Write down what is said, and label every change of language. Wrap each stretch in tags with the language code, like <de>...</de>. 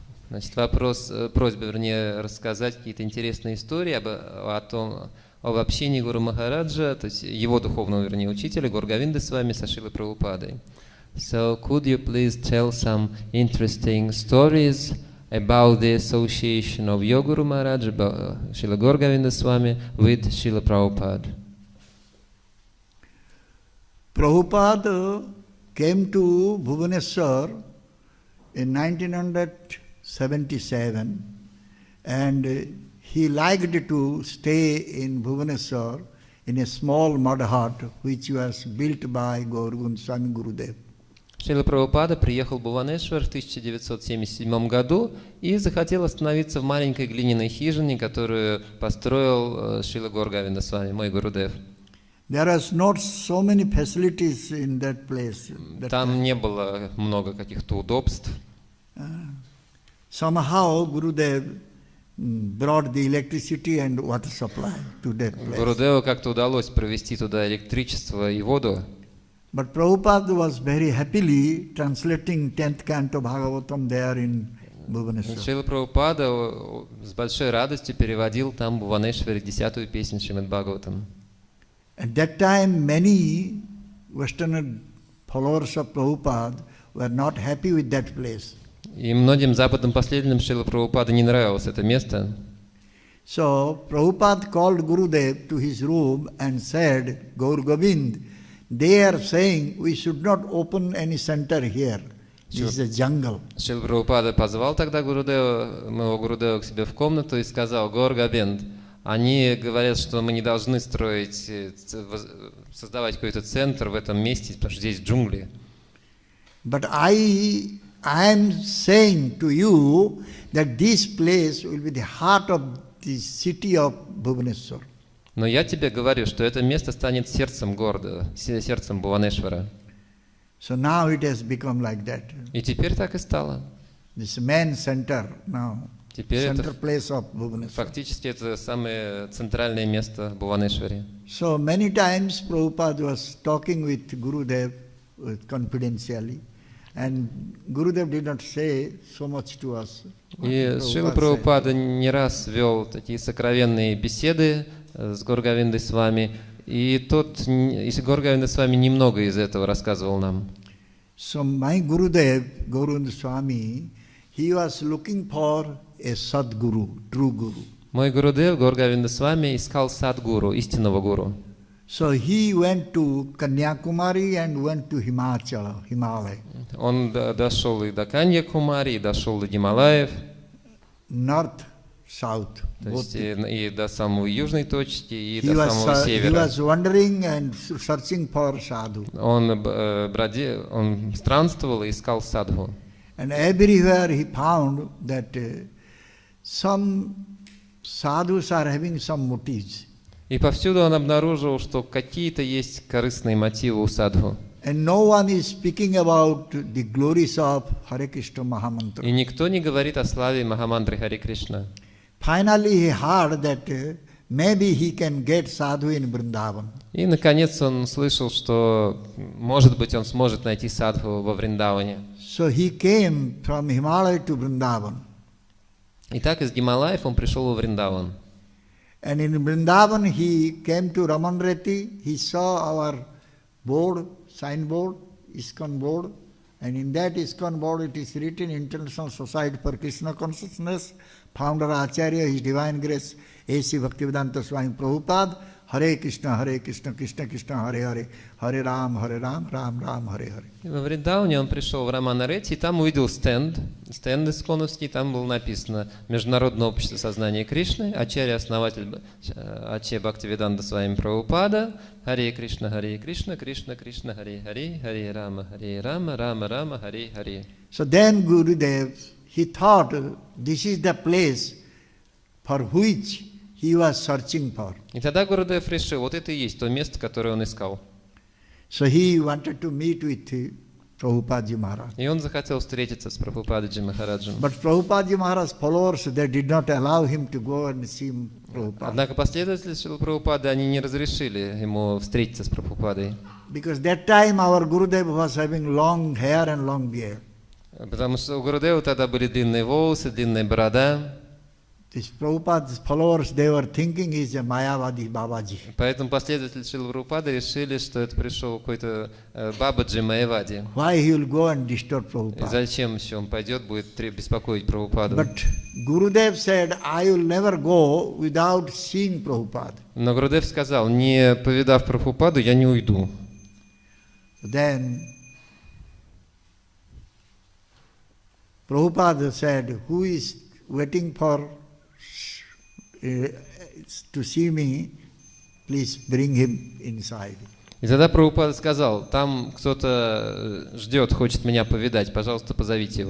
<ru>Значит, просьба, вернее, рассказать какие-то интересные истории об общении Гуру Махараджа, то есть его духовного, вернее, учителя, Гаур Говинды с вами, со Шрилой Прабхупадой.</ru> <en>So, could you please tell some interesting stories about the association of your Guru Maharaj, Srila Gaur Govinda Swami, with Srila Prabhupada? Prabhupada came to Bhubaneswar in 1977, and he liked to stay in Bhubaneswar in a small mud hut which was built by Gaur Govinda Swami Gurudev.</en> <ru>Шрила Прабхупада приехал в Бхуванешвар в 1977 году и захотел остановиться в маленькой глиняной хижине, которую построил Шрила Гаур Говинда Свами, мой Гурудев.</ru> <en>There was not so many facilities in that place.</en> <ru>Там не было много каких-то удобств.</ru> <en>Somehow Gurudev brought the electricity and water supply to that place.</en> <ru>Гурудеву как-то удалось провести туда электричество и воду.</ru> <en>But Prabhupada was very happily translating 10th canto Bhagavatam there in Bhubaneswar.</en> <ru>Шрила Прабхупада с большой радостью переводил там в Бхуванешваре 10-ю песню Шримад Бхагаватам.</ru> <en>At that time, many Western followers of Prabhupada were not happy with that place.</en> <ru>И многим западным последователям Шрила Прабхупада не нравилось это место.</ru> <en>So Prabhupada called Gurudev to his room and said, Gaur Govind, they are saying we should not open any center here. This is a jungle.</en> <ru>Шрила Прабхупада позвал тогда моего Гурудева к себе в комнату и сказал: Гаур Говинд, они говорят, что мы не должны создавать какой-то центр в этом месте, потому что здесь джунгли.</ru> <en>But I am saying to you that this place will be the heart of the city of Bhubaneswar.</en> <ru>Но я тебе говорю, что это место станет сердцем города, сердцем Бхуванешвара.</ru> <en>So now it has become like that.</en> <ru>И теперь так и стало.</ru> <en>This main center now.</en> <ru>Теперь</ru> <en>Center place of Bhubaneswar.</en> <ru>фактически это самое центральное место в Бхуванешваре.</ru> <en>So many times Prabhupada was talking with Gurudev confidentially, and Gurudev did not say so much to us.</en> <ru>И Шрила Прабхупада не раз вел такие сокровенные беседы с Гаур Говиндой с вами, и Гаур Говинда с вами немного из этого рассказывал нам.</ru> <en>So my Gurudev, Gauranga Swami, he was looking for a Sadguru, true Guru.</en> <ru>Мой Гурудев, Гаур Говинда с вами, искал садгуру, истинного гуру.</ru> <en>So he went to Kanyakumari and went to Himalaya.</en> <ru>Он дошел и до Канья-Кумари, и дошел до Гималаев.</ru> <en>North, south.</en> <ru>То есть и до самой южной точки, и</ru> <en>He</en> <ru>до самого</ru> <en>he</en> <ru>севера.</ru> <en>was wandering and searching for sadhu.</en> <ru>Он странствовал и искал садху.</ru> <en>And everywhere he found that some sadhus are having some motives.</en> <ru>И повсюду он обнаружил, что какие-то есть корыстные мотивы у садху.</ru> <en>And no one is speaking about the glories of Hare Krishna Mahamantra.</en> <ru>И никто не говорит о славе Махамантры Харе Кришна.</ru> <en>Finally he heard that maybe he can get sadhu in Vrindavan.</en> <ru>И наконец он слышал, что, может быть, он сможет найти садху во Вриндаване.</ru> <en>So he came from Himalaya to Vrindavan.</en> <ru>Итак, из Гималаев он пришел во Вриндаван.</ru> <en>And in Vrindavan he came to Ramanreti. He saw our signboard, ISKCON board, and in that ISKCON board it is written International Society for Krishna Consciousness, Founder Acharya, His Divine Grace, A.C. Bhaktivedanta Swami Prabhupada, Hare Krishna, Krishna Krishna, Hare Hare, Hare Ram, Ram Ram, Hare Hare.</en> <ru>Во Вриндауне он пришел в Раманаретти, и там увидел стенд исконовский, там было написано «Международное общество сознания Кришны», Ачарья, основатель Аче Бхактивиданта Свами Прабхупада, Харе Кришна, Кришна Кришна, Харе Харе, Харе Рама, Рама Рама, Харе Харе.</ru> <en>So then Gurudev, he thought this is the place for which he was searching for.</en> <ru>И тогда Гурудев решил, вот это и есть то место, которое он искал.</ru> <en>So he wanted to meet with Prabhupada Maharaj.</en> <ru>И он захотел встретиться с Прабхупададжи Махараджем.</ru> <en>But Prabhupada Maharaj's followers, they did not allow him to go and see Prabhupada.</en> <ru>Однако последователи Шрила Прабхупады, они не разрешили ему встретиться с Прабхупадой.</ru> <en>Because that time our Gurudev was having long hair and long beard.</en> <ru>Потому что у Гурудева тогда были длинные волосы, длинная борода.</ru> <en>These Prabhupada's followers, they were thinking he's a Mayavadi Babaji.</en> <ru>Поэтому последователи Шрила Прабхупады решили, что это пришел какой-то Бабаджи Майявади.</ru> <en>Why he will go and disturb</en> <ru>И</ru> <en>Prabhupada?</en> <ru>зачем еще он пойдет, будет беспокоить Прабхупаду?</ru> <en>But Gurudev said, I will never go without seeing Prabhupada.</en> <ru>Но Гурудев сказал, не повидав Прабхупаду, я не уйду.</ru> <en>Then Prabhupada said, who is waiting for to see me, please bring him inside.</en> <ru>И тогда Прабхупада сказал, там кто-то ждет, хочет меня повидать, пожалуйста, позовите его.</ru>